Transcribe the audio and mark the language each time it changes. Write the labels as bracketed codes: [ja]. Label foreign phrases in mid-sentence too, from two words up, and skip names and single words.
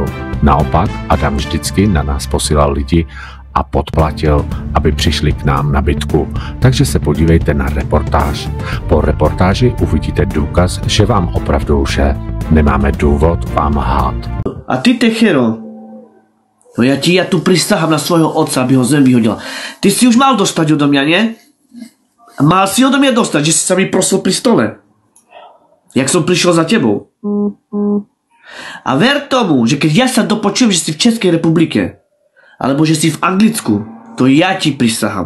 [cs] Naopak, Adam vždycky na nás posílal lidi a podplatil, aby přišli k nám na bitku. Takže se podívejte na reportáž. Po reportáži uvidíte důkaz, že vám opravdu lže. Nemáme důvod vám lhát. [sk] A ty, Techero, no ja tu prisahám na svojho otca, aby ho zem vyhodila. Ty si už mal dostať odo mňa, nie? Mal si odo mňa dostať, že si sa mi prosil pri stole. Jak som prišiel za tebou. A ver tomu, že keď ja sa dopočujem, že si v Českej republike, alebo že si v Anglicku, to ja ti prisahám.